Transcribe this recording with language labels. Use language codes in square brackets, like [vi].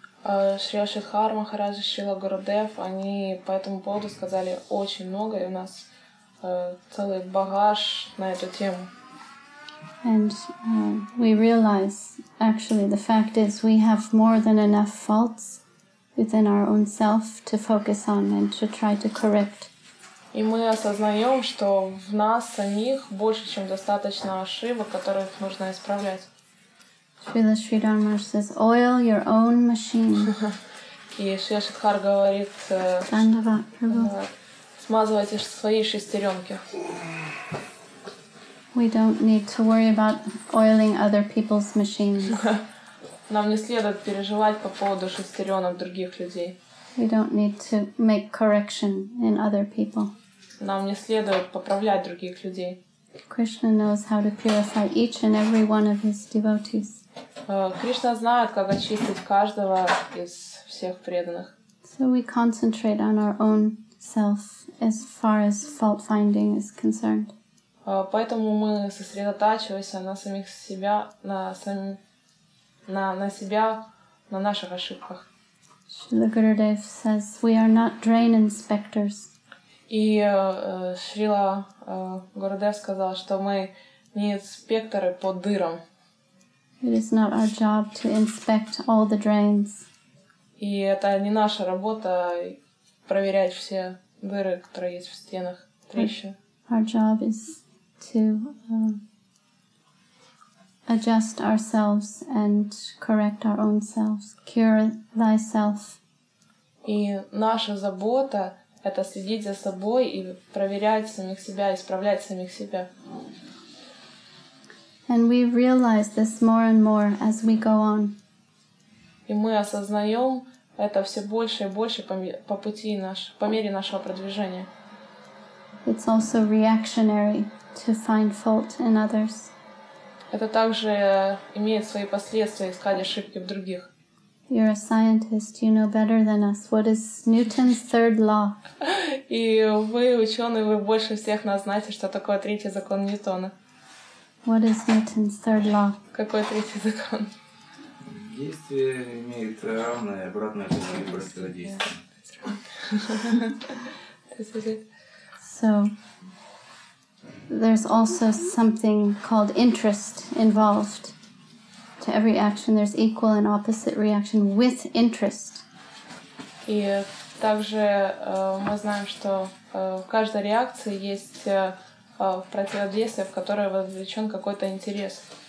[ru] Шрила Шридхар Махарадж и Шрила Гурудев, они по этому поводу сказали очень много, и у нас целый багаж на эту тему. [en] And we realize, actually, the fact is we have more than enough faults within our own self to focus on and to try to correct. [ru] И мы осознаем, что в нас самих больше, чем достаточно ошибок, которых нужно исправлять. [en] Srila Sridhar Maharaj says, oil your own machine. [ru] И Шри Шидхар говорит, [en] Dandavat Prabhu. [ru] смазывайте свои шестеренки. [en] We don't need to worry about oiling other people's machines. [ru] Нам не следует переживать по поводу шестеренок других людей. [en] We don't need to make correction in other people. [ru] Нам не следует поправлять других людей. [en] Krishna knows how to purify each and every one of his devotees. [ru] Кришна знает, как очистить каждого из всех преданных. [en] So we concentrate on our own self as far as fault finding is concerned. [ru] Поэтому мы сосредотачиваемся на самих себя, на себя, на наших ошибках. [en] Srila Gurudev says, we are not drain inspectors. [ru] И Шрила Гурудев сказал, что мы не инспекторы по дырам. [en] It is not our job to inspect all the drains. [ru] И это не наша работа проверять все дыры, которые есть в стенах, трещины. [en] Our job is to adjust ourselves and correct our own selves. Cure thyself. [ru] И наша забота — это следить за собой и проверять самих себя, исправлять самих себя. [en] And we realize this more and more as we go on. [ru] И мы осознаем это все больше и больше по пути по мере нашего продвижения. [en] It's also reactionary to find fault in others. [ru] Это также имеет свои последствия искать ошибки в других. [en] You're a scientist, you know better than us. What is Newton's third law? [ru] И вы, ученые, вы больше всех нас знаете, что такое третий закон Ньютона. [en] What is Newton's third law? [ru] Какой третий закон? Действие имеет равное и обратное противодействие. [en] So, there's also something called interest involved. To every action, there's equal and opposite reaction with interest. [ru] И также мы знаем, что в каждой реакции есть противодействие, в которое вовлечен какой-то интерес.